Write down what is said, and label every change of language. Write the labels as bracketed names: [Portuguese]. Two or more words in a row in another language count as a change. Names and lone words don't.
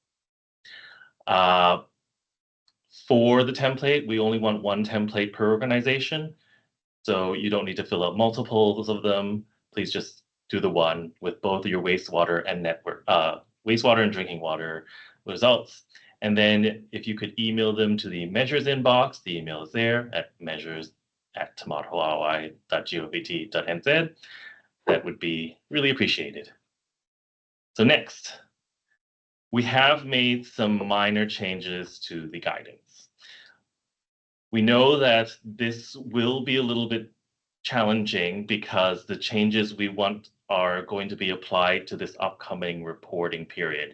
[English] For the template, we only want one template per organization, so you don't need to fill out multiples of them. Please just do the one with both your wastewater and wastewater and drinking water results. And then if you could email them to the measures inbox, the email is there at measures@taumataarowai.govt.nz. That would be really appreciated. So next, we have made some minor changes to the guidance. We know that this will be a little bit challenging because the changes we want are going to be applied to this upcoming reporting period.